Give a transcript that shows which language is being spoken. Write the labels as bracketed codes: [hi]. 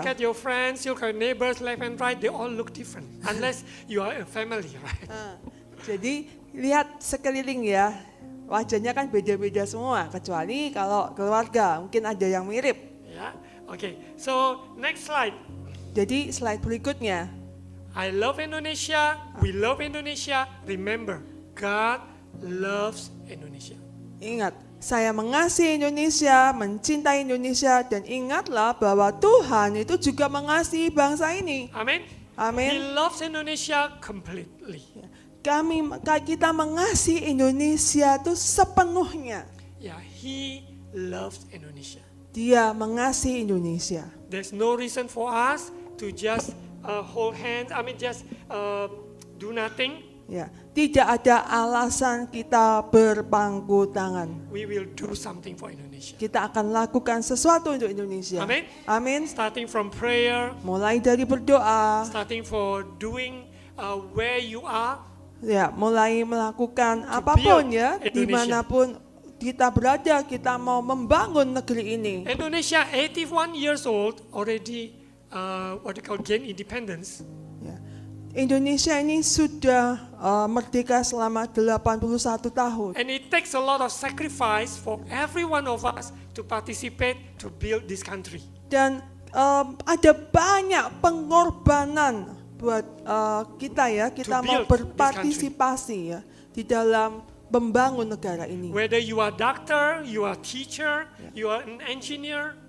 [en] Look at your friends, look at your neighbors, left and right, they all look different. Unless you are a family, right? [id] Jadi lihat sekeliling ya, wajahnya kan beda-beda semua. Kecuali kalau keluarga, mungkin ada yang mirip. [en] Yeah? Okay, so next slide. [id] Jadi slide berikutnya. [en] I love Indonesia, we love Indonesia. Remember, God loves Indonesia. [id] Ingat, saya mengasihi Indonesia, mencintai Indonesia, dan ingatlah bahwa Tuhan itu juga mengasihi bangsa ini. [en] Amen? [id] Amin. [en] He loves Indonesia completely. [id] Kita mengasihi Indonesia itu sepenuhnya. [en] Yeah, He loves Indonesia. [id] Dia mengasihi Indonesia. [en] There's no reason for us to just hold hands, just do nothing. [id] Ya, tidak ada alasan kita berpangku tangan. [en] We will do something for Indonesia. [id] Kita akan lakukan sesuatu untuk Indonesia. Amin. Amin. [en] Starting from prayer, [id] Mulai dari berdoa, [en] starting for doing where you are. [id] ya, mulai melakukan apapun ya, [en] Indonesia. [id] dimanapun kita berada, kita mau membangun negeri ini. [en] Indonesia 81 years old already gain independence. [id] Ya. Indonesia ini sudah merdeka selama 81 tahun. [en] And it takes a lot of sacrifice for every one of us to participate to build this country. [id] Dan ada banyak pengorbanan buat kita ya, kita [en] To [id] mau [en] build this [id] berpartisipasi ya di dalam membangun negara ini. [en] Whether you are doctor, you are teacher, you are an engineer,